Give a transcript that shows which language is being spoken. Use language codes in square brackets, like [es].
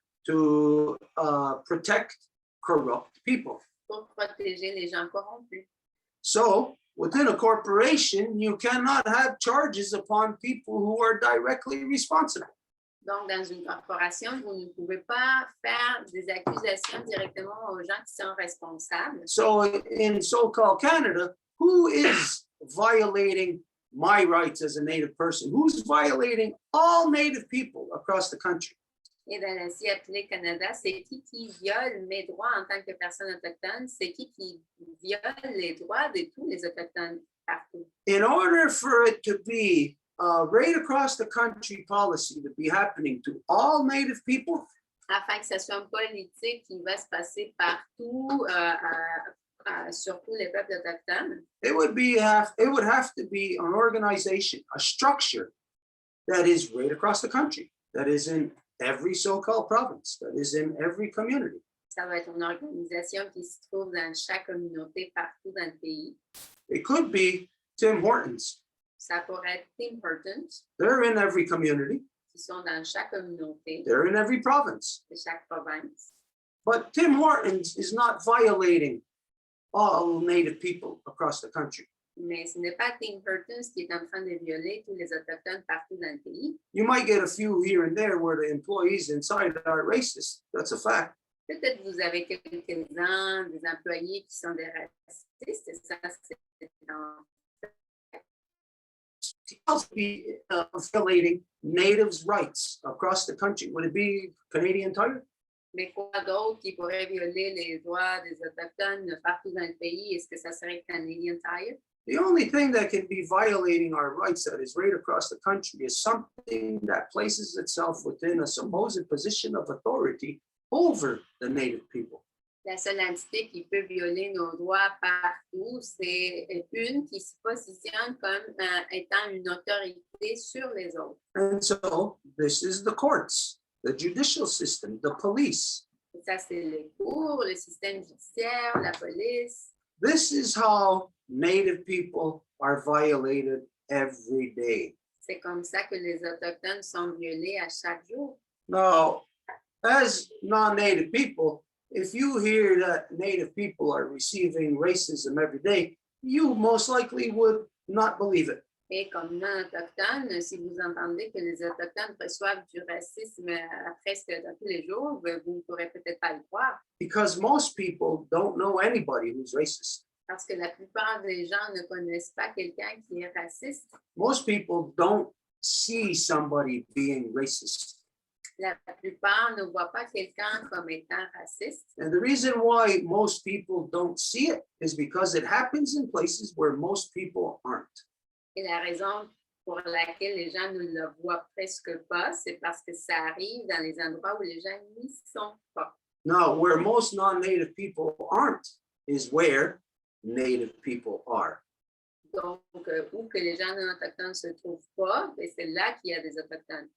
[en] To protect corrupt people. [fr] Pour protéger les gens corrompus. [en] So within a corporation, you cannot have charges upon people who are directly responsible. [fr] Donc, dans une corporation, vous ne pouvez pas faire des accusations directement aux gens qui sont responsables. [en] So in so-called Canada, who is violating my rights as a Native person? Who's violating all Native people across the country? [fr] Et dans l'ancien appelé Canada, c'est qui viole mes droits en tant que personne autochtone? C'est qui viole les droits de tous les autochtones partout? [en] In order for it to be right across the country policy to be happening to all Native people, [fr] afin que ce soit une politique qui va se passer partout, sur tous les peuples autochtones, [en] it would have to be an organization, a structure that is right across the country, that is in every so-called province, that is in every community. [fr] Ça va être une organisation qui se trouve dans chaque communauté partout dans le pays. [en] It could be Tim Hortons. [fr] Ça pourrait être Tim Hortons. [en] They're in every community. [fr] Qui sont dans chaque communauté. [en] They're in every province. [fr] De chaque province. [en] But Tim Hortons is not violating all Native people across the country. [fr] Mais ce n'est pas Tim Hortons qui est en train de violer tous les autochtones partout dans le pays. [en] You might get a few here and there where the employees inside are racist. That's a fact. [fr] Peut-être vous avez quelques-uns des employés qui sont des racistes. Et ça, c'est [en] else be violating Natives' rights across the country? Would it be Canadian Tire? [fr] Mais quoi d'autre qui pourrait violer les droits des autochtones partout dans le pays? Est-ce que ça serait Canadian Tire? [en] The only thing that can be violating our rights that is right across the country is something that places itself within a supposed position of authority over the native people. [fr] La seule entité qui peut violer nos droits partout, c'est une qui se positionne comme étant une autorité sur les autres. [en] And so this is the courts, the judicial system, the police. [fr] Et ça, c'est les cours, le système judiciaire, la police. [en] This is how native people are violated every day. [fr] C'est comme ça que les Autochtones sont violés à chaque jour. [en] Now, as non-native people, if you hear that native people are receiving racism every day, you most likely would not believe it. [fr] Et comme non-autochtones, si vous entendez que les Autochtones reçoivent du racisme presque tous les jours, vous ne pourrez peut-être pas le croire. [en] Because most people don't know anybody who's racist. [fr] Parce que la plupart des gens ne connaissent pas quelqu'un qui est raciste. [en] Most people don't see somebody being racist. [fr] La plupart ne voient pas quelqu'un comme étant raciste. [en] And the reason why most people don't see it is because it happens in places where most people aren't. [fr] Et la raison pour laquelle les gens ne le voient presque pas, c'est parce que ça arrive dans les endroits où les gens n'y sont pas. [en] Now, where most non-native people aren't is where native people are. [fr] Donc, où que les gens non autochtones se trouvent pas, c'est là qu'il y a des autochtones.